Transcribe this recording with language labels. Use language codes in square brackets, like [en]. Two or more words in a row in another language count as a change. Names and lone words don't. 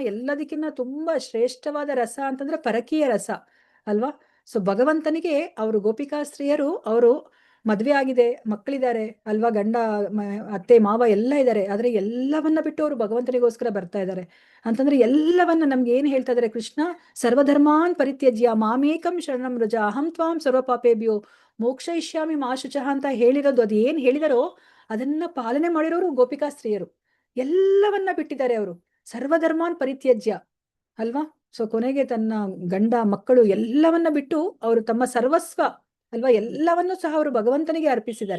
[kn] ಎಲ್ಲದಕ್ಕಿಂತ ತುಂಬಾ ಶ್ರೇಷ್ಠವಾದ ರಸ ಅಂತಂದ್ರೆ ಪರಕೀಯ ರಸ ಅಲ್ವಾ. ಸೊ ಭಗವಂತನಿಗೆ ಅವರು ಗೋಪಿಕಾ ಸ್ತ್ರೀಯರು ಅವರು ಮದ್ವೆ ಆಗಿದೆ, ಮಕ್ಕಳಿದ್ದಾರೆ ಅಲ್ವಾ, ಗಂಡ ಅತ್ತೆ ಮಾವ ಎಲ್ಲ ಇದ್ದಾರೆ, ಆದ್ರೆ ಎಲ್ಲವನ್ನ ಬಿಟ್ಟು ಅವರು ಭಗವಂತನಿಗೋಸ್ಕರ ಬರ್ತಾ ಇದ್ದಾರೆ ಅಂತಂದ್ರೆ ಎಲ್ಲವನ್ನ ನಮ್ಗೆ ಏನ್ ಹೇಳ್ತಾ ಇದಾರೆ ಕೃಷ್ಣ, [sa] ಸರ್ವಧರ್ಮಾನ್ ಪರಿತ್ಯಜ್ಯ ಮಾಮೇಕಂ ಶರಣಂ ವ್ರಜ ಅಹಂ ತ್ವಾಂ ಸರ್ವಪಾಪೇಭ್ಯೋ ಮೋಕ್ಷಯಿಷ್ಯಾಮಿ ಮಾ ಶುಚಃ [kn] ಅಂತ ಹೇಳಿರೋದು, ಅದು ಏನ್ ಹೇಳಿದಾರೋ ಅದನ್ನ ಪಾಲನೆ ಮಾಡಿರೋರು ಗೋಪಿಕಾ ಸ್ತ್ರೀಯರು. ಎಲ್ಲವನ್ನ ಬಿಟ್ಟಿದ್ದಾರೆ ಅವರು, [sa] ಸರ್ವಧರ್ಮಾನ್ ಪರಿತ್ಯಜ್ಯ [kn] ಅಲ್ವಾ. ಸೊ ಕೊನೆಗೆ ತನ್ನ ಗಂಡ ಮಕ್ಕಳು ಎಲ್ಲವನ್ನ ಬಿಟ್ಟು ಅವರು ತಮ್ಮ ಸರ್ವಸ್ವ ಅಲ್ವಾ ಎಲ್ಲವನ್ನೂ ಸಹ ಅವರು ಭಗವಂತನಿಗೆ ಅರ್ಪಿಸಿದ್ದಾರೆ.